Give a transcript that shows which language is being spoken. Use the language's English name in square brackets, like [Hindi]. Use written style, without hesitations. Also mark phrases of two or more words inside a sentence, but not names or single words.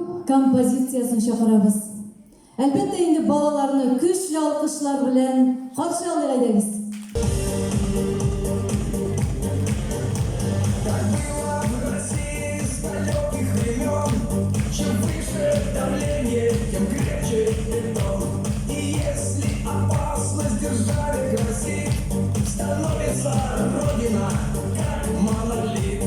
[Tatar] композициясын чакырабыз. Әлбәттә инде балаларны көчле алкышлар белән каршы алыйк әйдәгез. [Russian] Чем выше давление, тем крепче бетон. И если опасность держави грозит, становится Родина, как монолит.